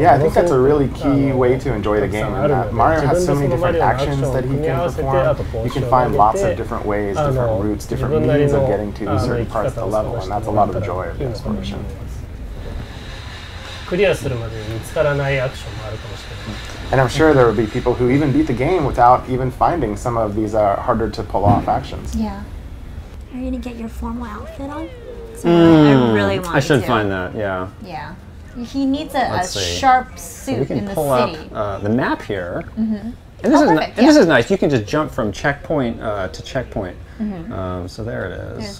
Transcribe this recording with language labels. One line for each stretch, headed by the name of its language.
English: Yeah, I think that's a really key way to enjoy the game. In that Mario has so many different actions that he can perform. You can find lots of different ways, different routes, different means of getting to certain parts of the level, and that's a lot of the joy of the exploration.
Japanese: クリアするまで見つからないアクションもあるかもしれない。
English: And I'm sure there will be people who even beat the game without even finding some of these harder to pull off actions. Yeah. Are you gonna get your formal outfit on? I really want to. I should find that. Yeah. Yeah. He needs a sharp suit in the city. We can pull up the map here. And this is nice. You can just jump from checkpoint to checkpoint. So there it is.